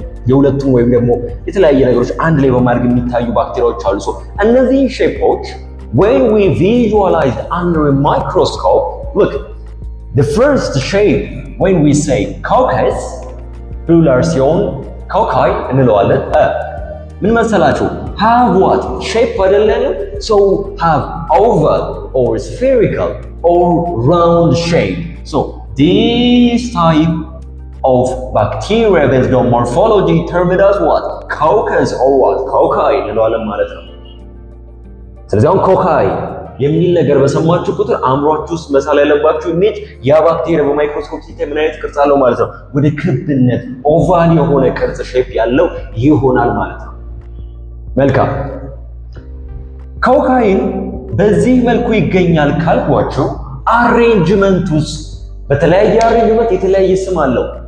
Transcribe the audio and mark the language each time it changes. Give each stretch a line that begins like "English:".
Amharic: የሁለቱም ወይም ደግሞ የተለያየ ነገሮች አንድ ላይ በማድረግ የሚታዩ ባክቴሪያዎች አሉ። እነዚህ ሼፖች
English: when we visualize under a microscope, look, the first shape when we say coccus plural
Amharic: ሲሆን ኮካይ እንለዋለን። ምን መሰላችሁ?
English: have what shape
Amharic: አይደለም?
English: so have oval or spherical or round shape. so this type of bacteria based on morphology termed as what? coccus or what?
Amharic: ኮካይ እንለዋለን ማለት ነው። ስለዚህ አሁን ኮካይ የሚል ነገር በሰማችሁ ቁጥር አእምሯችሁ ውስጥ መሳል ያለባችሁ ኢሜጅ ያ ባክቴሪያ በማይክሮስኮፕ ሲታይ ምን አይነት ቅርጽ አለው ማለት ነው። ወደ ክብነት ኦቫል የሆነ ቅርጽ ሼፕ ያለው ይሆናል ማለት ነው። መልካም። ኮካይን በዚህ መልኩ ይገኛል ካልኳችሁ አሬንጅመንቱስ በተለያየ አሬንጅመንት የተለያየ ስም አለው።